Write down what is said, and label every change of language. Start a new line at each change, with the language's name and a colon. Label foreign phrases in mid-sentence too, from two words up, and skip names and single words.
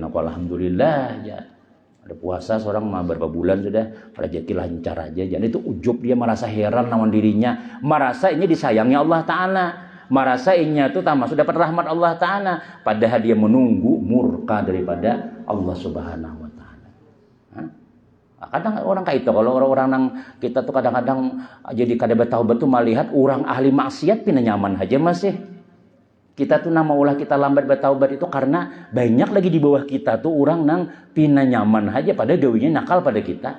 Indonesian: Aku alhamdulillah ya. Ada puasa seorang beberapa bulan sudah rezeki lancar aja. Jadi itu ujub dia merasa heran lawan dirinya, merasa ini disayangi
Arabic: الله تعالى,
Indonesian: merasa ini itu termasuk dapat rahmat
Arabic: الله تعالى,
Indonesian: padahal dia menunggu murka daripada
Arabic: الله سبحانه وتعالى.
Banjar: Kadang orang kayak itu, kalau orang-orang yang kita tuh kadang-kadang jadi kada bertaubat tuh melihat orang ahli maksiat pina nyaman aja masih. Kita tuh nama ulah kita lambat bertaubat itu karena banyak lagi di bawah kita tuh orang nang pina nyaman aja pada gawinya nakal pada kita.